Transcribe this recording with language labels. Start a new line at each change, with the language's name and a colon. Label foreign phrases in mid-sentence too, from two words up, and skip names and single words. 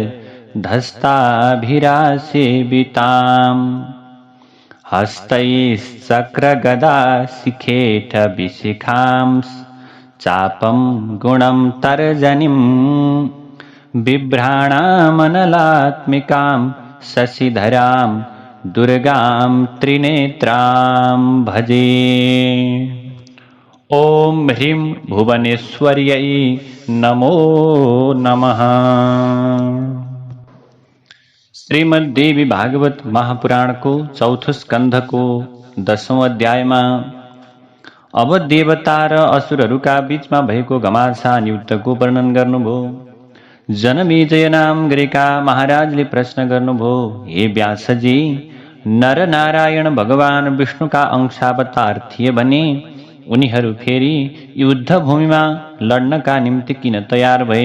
Sanskrit: धस्ताभिरासेविताम् हस्तैश्चक्रगदाशिखेटविशिखां चापं गुणं तर्जनीं बिभ्राणामनलात्मिकां शशिधरां दुर्गां त्रिनेत्रां भजे। ॐ ह्रीं भुवनेश्वर्यै नमो नमः।
Nepali: श्रीमद्देवी भागवत महापुराण को चौथो स्कंध को 10औं अध्यायमा अब देवता र असुरहरूका बीचमा भएको घमासान युद्धको वर्णन गर्नुभयो। जनमेजय नाम गरेका महाराजले प्रश्न गर्नुभयो, हे व्यासजी, नर नारायण भगवान विष्णुका अंशावतार थिए भने उनीहरू फेरि युद्ध भूमिमा लड्नका निम्ति किन तयार भए?